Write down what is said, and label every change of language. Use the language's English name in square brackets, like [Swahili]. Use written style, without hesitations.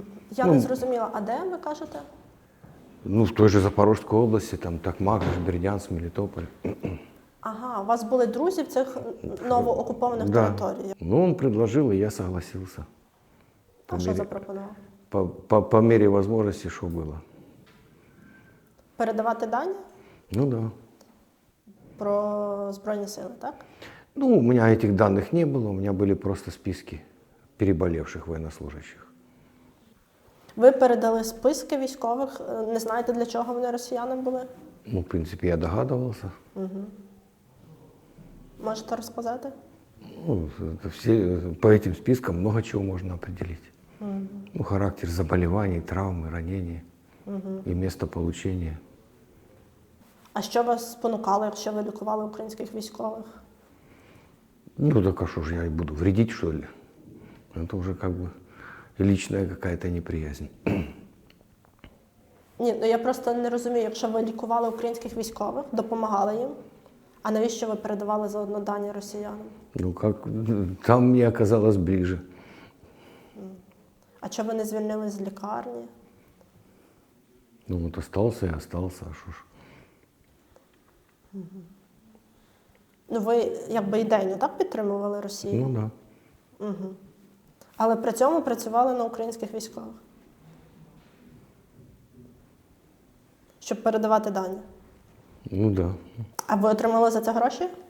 [Ukrainian] Я не зрозуміла, а де ви кажете? [Russian] Ну, в той же Запорожской области, там Токмак, Бердянск, Мелитополь. [Ukrainian] Ага, у вас були друзі в цих новоокупованих [Russian] Да. [Ukrainian] територіях. [Russian] Ну, он предложил, и я согласился. [Ukrainian] А що запропонував? [Russian] По мере возможности, что было. [Ukrainian] Передавати дані [Russian] Ну да. [Ukrainian] про Збройні сили, так? [Russian] Ну, у меня этих данных не было, у меня были просто списки переболевших военнослужащих. [Ukrainian] Ви передали списки військових, не знаєте, для чого вони росіянам були? [Russian] Ну, в принципе, я догадывался. [Ukrainian] Можете розказати? [Russian] Ну, по этим спискам много чего можно определить. Ну, характер заболеваний, травмы, ранений и место получения. [Ukrainian] А що вас спонукало, якщо ви лікували українських військових? [Russian] Ну, так а что же я и буду вредить, что ли? Это уже как бы личная какая-то неприязнь. [Ukrainian] Ні, ну я просто не розумію, якщо ви лікували українських військових, допомагали їм, а навіщо ви передавали заодно дані росіянам? [Russian] Ну, как там мне оказалось ближе. [Ukrainian] А чого ви не звільнились з лікарні? [Russian] Ну, вот остался и остался, а что ж. [Ukrainian] Ну ви якби ідейно так підтримували Росію? [Russian] Ну, да. [Ukrainian] Але при цьому працювали на українських військових? Щоб передавати дані? [Russian] Ну, да. [Ukrainian] А ви отримали за це гроші?